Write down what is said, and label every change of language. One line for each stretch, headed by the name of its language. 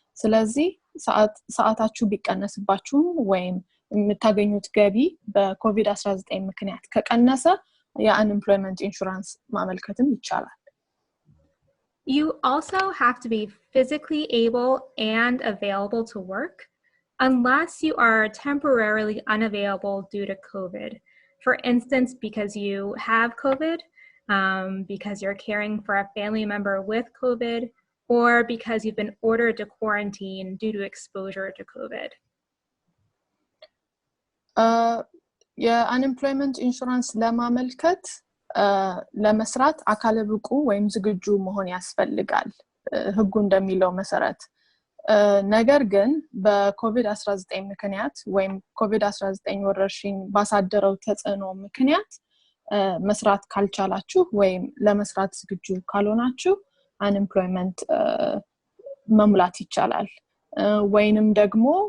Amharic: ስለዚህ ሰዓታችሁ ቢቀነስባችሁ ወይም የምታገኙት ገቢ በኮቪድ-19 ምክንያት ከቀነሰ የunemployment insurance ማመልከትም ይቻላል።
English: You also have to be physically able and available to work unless you are temporarily unavailable due to COVID. For instance, because you have COVID, because you're caring for a family member with COVID, or because you've been ordered to quarantine due to exposure to COVID.
Amharic: የunemployment insurance ለማመልከት ለመስራት አካለ ብቁ ወይም ዝግጁ መሆን ያስፈልጋል ህጉ እንደሚለው መሰረት። ነገር ግን በኮቪድ-19 ምክንያት ወይም ኮቪድ-19 ወረርሽኝ ባሳደረው ተጽዕኖ ምክንያት መስራት ካልቻላችሁ ወይም ለመስራት ዝግጁ ካልሆናችሁ unemployment መሙላት ይቻላል። ወይንም ደግሞ